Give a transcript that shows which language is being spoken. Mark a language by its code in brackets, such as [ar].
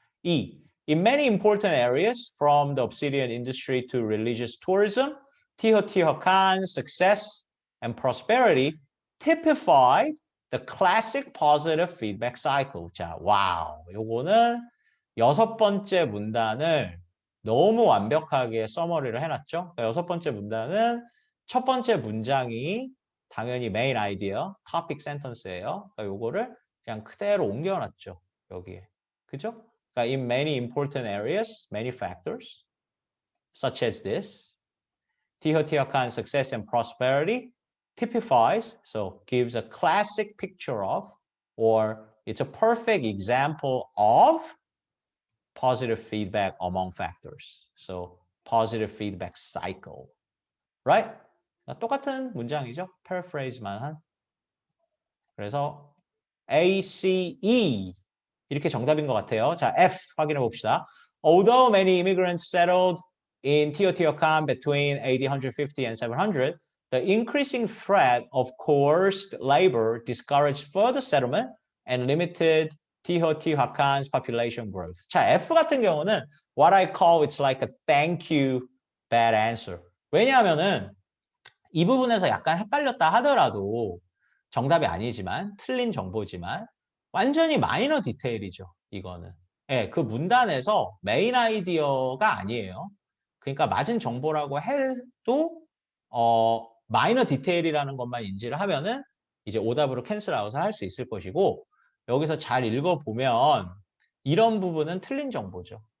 [en] E. In many important areas from the obsidian industry to religious tourism, Teotihuacan's success and prosperity typified the classic positive feedback cycle. [ko] 자, 와우. 요거는 6번째 문단을 너무 완벽하게 서머리를 해놨죠. 그러니까 6번째 문단은 첫 번째 문장이 당연히 메인 아이디어, topic sentence예요. 그러니까 요거를 그냥 그대로 옮겨놨죠. 여기에. 그죠? 그러니까 [en] in many important areas, many factors, such as this, Teotihuacan's success and prosperity typifies, so gives a classic picture of, or it's a perfect example of positive feedback among factors. So positive feedback cycle, right? [ko] 똑같은 문장이죠. paraphrase만 한. 그래서 A, C, E 이렇게 정답인 것 같아요. 자, F 확인해 봅시다. [en] Although many immigrants settled in Teotihuacan between AD 150 and 700, the increasing threat of coerced labor discouraged further settlement and limited Teotihuacan's population growth. [ko] 자, F 같은 경우는 [en] what I call it's like a thank you bad answer. [ko] 왜냐하면은 이 부분에서 약간 헷갈렸다 하더라도 정답이 아니지만 틀린 정보지만 완전히 마이너 디테일이죠. 이거는. 예, 그 문단에서 메인 아이디어가 아니에요. 그러니까 맞은 정보라고 해도 마이너 디테일이라는 것만 인지를 하면은 이제 오답으로 캔슬 아웃을 할 수 있을 것이고 여기서 잘 읽어보면 이런 부분은 틀린 정보죠.